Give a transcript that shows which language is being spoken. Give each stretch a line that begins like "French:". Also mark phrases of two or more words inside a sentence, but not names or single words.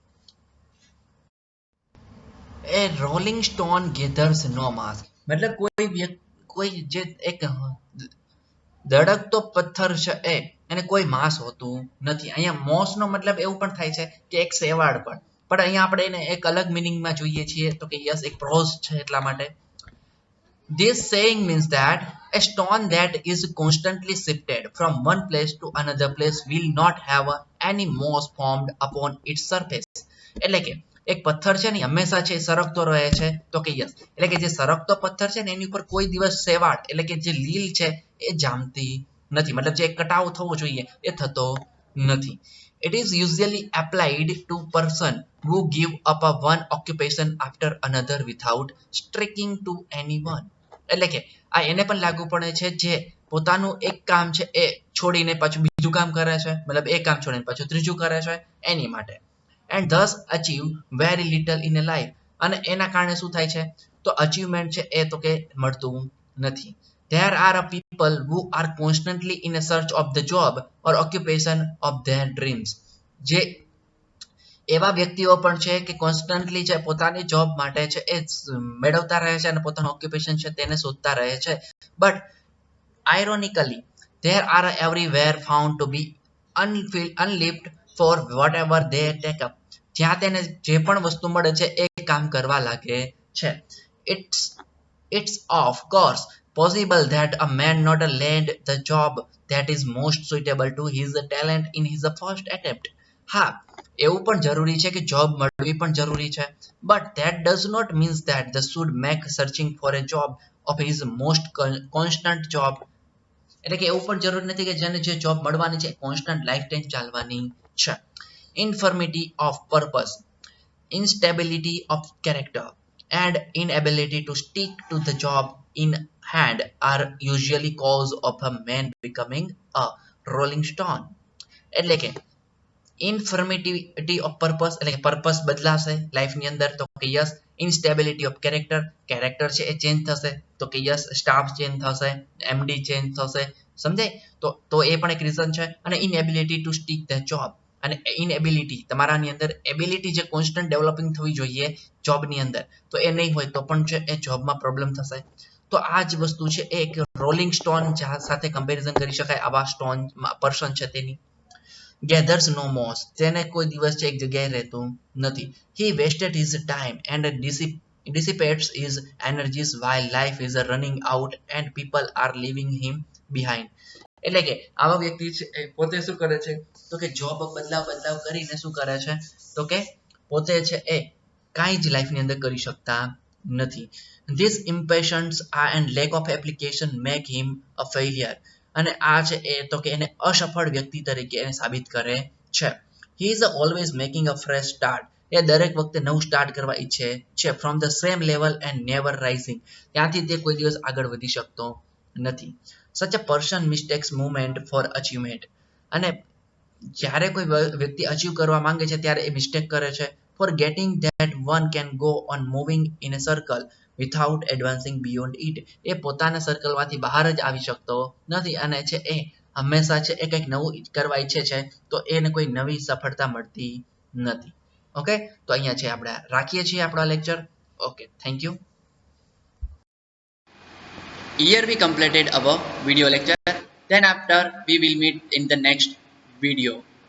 Gujarati: એ
English: rolling stone gathers no moss,
Gujarati: મતલબ કોઈ જે એક ધડકતો પથ્થર છે એને કોઈ માસ હોતું નથી. અહીંયા મોસ નો મતલબ એવું પણ થાય છે કે એક શેવાળ પણ અહીંયા આપણે એને એક અલગ મિનિંગમાં જોઈએ છીએ તો કે યસ એક પ્રોઝ છે એટલા માટે.
English: This saying means that a stone that is constantly shifted from one place to another place will not have any moss formed upon its surface.
Gujarati: એટલે કે એક પથ્થર છે ને હંમેશા છે સરકતો રહે છે તો કે યસ, એટલે કે જે સરકતો પથ્થર છે ને એની ઉપર કોઈ દિવસ શેવાળ એટલે કે જે લીલ છે એ જામતી નથી, મતલબ જે કટાવ થવો જોઈએ એ થતો નથી.
English: It is usually applied to person who give up a one occupation after another without sticking to anyone.
Gujarati: એટલે કે આ એને પણ લાગુ પડે છે જે પોતાનું એક કામ છે એ છોડીને પાછું બીજું કામ કરે છે, મતલબ એક કામ છોડીને પાછું ત્રીજું કરે છે એની માટે.
English: and thus achieve very little in a life,
Gujarati: અને એના કારણે શું થાય છે તો અચીવમેન્ટ છે એ તો કે મળતું નથી.
English: There are a people who are constantly in a search of the job or occupation of their dreams.
Gujarati: જે એવા વ્યક્તિઓ પણ છે કે કોન્સ્ટન્ટલી છે પોતાની જોબ માટે છે એ મેળવતા રહે છે અને પોતાનું ઓક્યુપેશન છે તેને શોધતા રહે છે.
English: બટ ironically there are everywhere found to be unlived for whatever they take up.
Gujarati: જ્યાં તેને જે પણ વસ્તુ મળે છે એ કામ કરવા લાગે છે.
English: It's of course possible that a man not land the job that is most suitable to his talent in his first attempt.
Gujarati: હા, એવું પણ જરૂરી છે કે જોબ મળવી પણ જરૂરી છે,
English: but that does not mean that the should make searching for a job of his most constant job.
Gujarati: એટલે કે એવું પણ જરૂરી નથી કે જેને જે જોબ મળવાની છે
English: constant life time
Gujarati: ચાલવાની છે.
English: Infirmity of purpose, instability of character and inability to stick to the job in hand are usually cause of a man becoming a rolling stone.
Gujarati: એટલે કે
English: infirmity of purpose
Gujarati: એટલે કે પર્પસ બદલાશે લાઈફની અંદર તો કે યસ.
English: instability of character
Gujarati: છે એ ચેન્જ થશે તો કે યસ.
English: staff change
Gujarati: થશે,
English: MD change
Gujarati: થશે, સમજાય તો એ પણ એક રીઝન છે. અને
English: inability to stick the job,
Gujarati: અને ઇનએબિલિટી તમારાની અંદર એબિલિટી જે
English: constant developing
Gujarati: થવી જોઈએ જોબની અંદર તો એ નહીં હોય તો પણ છે એ જોબમાં પ્રોબ્લેમ થશે. તો આ જ વસ્તુ છે એ એક
English: rolling stone
Gujarati: સાથે કમ્પેરિઝન કરી શકાય આવા
English: stone person
Gujarati: છે તેની.
English: gathers no moss,
Gujarati: તેને કોઈ દિવસ છે એક જગ્યાએ રહેતું નથી.
English: He wasted his time and dissipates his energies while life is running out and people are leaving him behind.
Gujarati: એટલે કે આવા વ્યક્તિ છે પોતે શું કરે છે તો કે જોબ બદલાવ કરીને શું કરે છે તો કે પોતે છે એ કાંઈ જ લાઈફની અંદર કરી શકતા નથી.
English: This impatience and lack of application make him a failure.
Gujarati: અને આ છે એ તો કે એને અસફળ વ્યક્તિ તરીકે એને સાબિત કરે છે.
English: He is always making a fresh start.
Gujarati: એ દરેક વખતે નવું સ્ટાર્ટ કરવા ઈચ્છે છે.
English: From the same level and never rising.
Gujarati: ત્યાંથી તે કોઈ દિવસ આગળ વધી શકતો નથી.
English: Such a person mistakes movement for achievement.
Gujarati: અને જ્યારે કોઈ વ્યક્તિ અચીવ કરવા માંગે છે ત્યારે એ મિસ્ટેક કરે છે.
English: For getting that one can go on moving in a circle without advancing beyond it.
Gujarati: એ પોતાના સર્કલમાંથી બહાર જ આવી શકતો નથી અને છે એ હંમેશા છે એ કંઈક નવું કરવા ઈચ્છે છે તો એને કોઈ નવી સફળતા મળતી નથી. ઓકે, તો અહીંયા છે આપણે રાખીએ છીએ આપણો લેક્ચર.
English: Okay, thank you. Here we completed our video lecture. Then after we will meet in the next video.